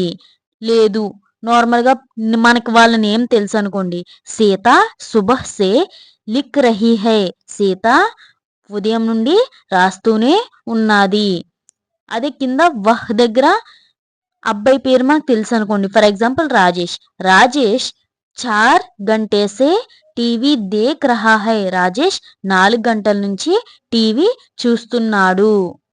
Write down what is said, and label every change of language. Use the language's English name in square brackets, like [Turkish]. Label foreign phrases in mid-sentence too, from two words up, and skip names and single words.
[Telugu] లేదు నార్మల్గా మనకి వాళ్ళని ఏం తెలుసు అనుకోండి. [Hindi] सीता सुबह से लिख रही है. [Telugu] సీత ఉదయం నుండి రాస్తూనే ఉన్నది. అదే కింద వహ్ దగ్గర అబ్బాయి పేరు మనకు తెలుసు అనుకోండి. [English] for example [Hindi] రాజేష్ 4 घंटे से टीवी देख रहा है. [Telugu] రాజేష్ 4 గంటల నుంచి టీవీ చూస్తున్నాడు.